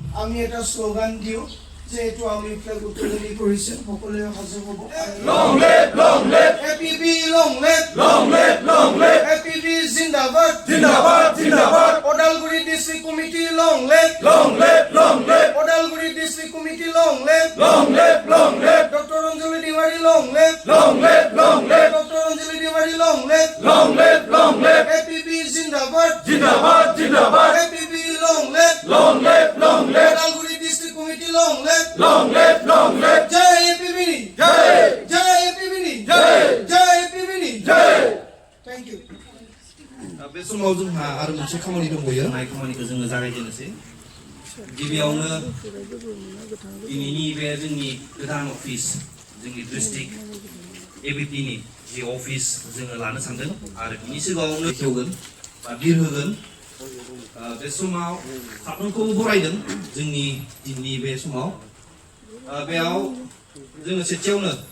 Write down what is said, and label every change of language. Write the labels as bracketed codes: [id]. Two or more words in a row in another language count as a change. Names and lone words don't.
[as] আমি এটা স্লোগান দিওঁ যে এইটো আমি ফ্লেগ উত্তোলনি কৰিছে সকলোৱে সাজু হ'ব [en] Long live APB long live APB জিন্দাবাদ Zindabad Odalguri district committee long live Odalguri district committee long live Dr. Anjali Diwari long live Dr. Anjali Diwari long live APB zindabad APB long live Odalguri district committee long live Jai APB Jai APB Jai APB Thank you [brx] बे समाव जोंहा आरो मोनसे खामानि दंबावो नाय खामानिखौ जोङो जागायजेननोसै गिबियावनो दिनैनि बे जोंनि गोदान अफिस जोंनि डिस्ट्रिक्ट एबिपि नि जि अफिस जोङो लानो सानदों आरो बिनि सिगाङावनो खेवगोन बा बिर होगोन बे समाव साफ्रोमखौ बरायदों जोंनि दिननि बे समाव बेयाव जोङो सेथियावनो